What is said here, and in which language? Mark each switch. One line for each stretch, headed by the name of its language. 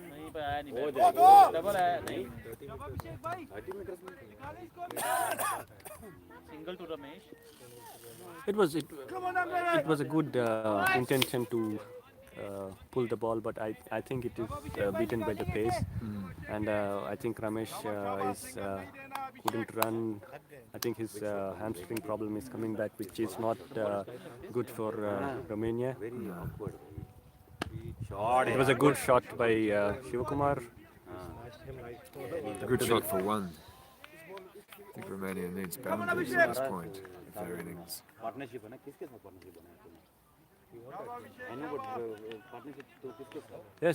Hindi: नहीं पाया नहीं डबल है नहीं single to Ramesh
English: It was a good intention to pull the ball, but I think it is beaten by the pace, and I think Ramesh couldn't run. I think his hamstring problem is coming back, which is not good for Romania. Very awkward. Shot. eh? It was a good shot by Shivakumar. A good shot for one. I think Romania needs boundaries at this point of their innings.
Hindi: Partnership है ना किसके साथ partnership बनाया तूने?
English: I know, but
Hindi: partnership तो किसके साथ?